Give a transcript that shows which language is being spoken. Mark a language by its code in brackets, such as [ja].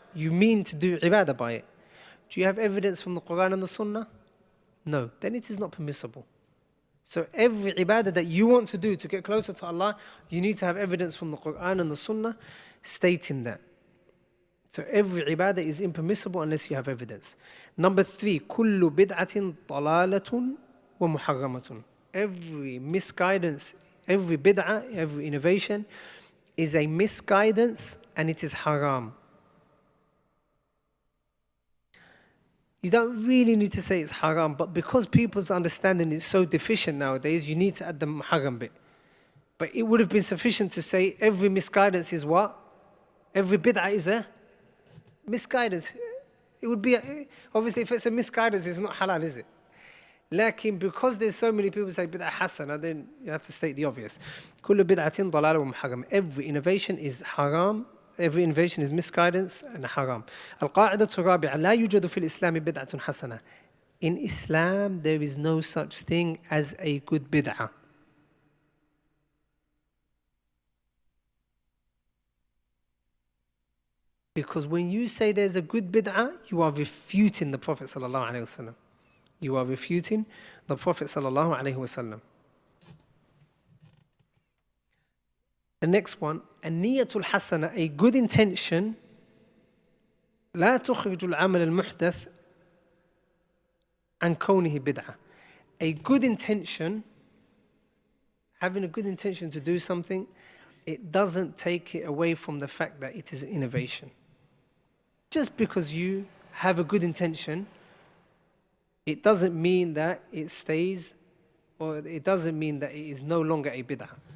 [en] You mean to do ibadah by it. Do you have evidence from the Quran and the Sunnah? No. Then it is not permissible. So every ibadah that you want to do to get closer to Allah, you need to have evidence from the Quran and the Sunnah stating that. So every ibadah is impermissible unless you have evidence. Number 3, [ar] كل بدعة ضلالة ومحرمة. [en] Every misguidance, every bid'ah, every innovation is a misguidance and it is haram. You don't really need to say it's haram, but because people's understanding is so deficient nowadays, you need to add the muharram bit. But it would have been sufficient to say every misguidance is what? Every bid'ah is a misguidance. It would be, obviously if it's a misguidance, it's not halal, is it? Lakin, because there's so many people who say bid'ah hasana, then you have to state the obvious. [ar] كل بدعة ضلالة ومحرم. [en] Every innovation is haram. Every innovation is misguidance and haram. [ar] القاعدة الرابعة: لا يوجد في الإسلام بدعة حسنة. [en] In Islam, there is no such thing as a good bid'ah. Because when you say there's a good bid'ah, you are refuting the Prophet sallallahu alaihi wasallam. You are refuting the Prophet sallallahu alaihi wasallam. The next one, [ar] النية الحسنة, [en] a good intention, [ar] لا تخرج العمل المحدث عن كونه بدعة. [en] A good intention, having a good intention to do something, it doesn't take it away from the fact that it is innovation. Just because you have a good intention, it doesn't mean that it stays, or it doesn't mean that it is no longer a bid'ah.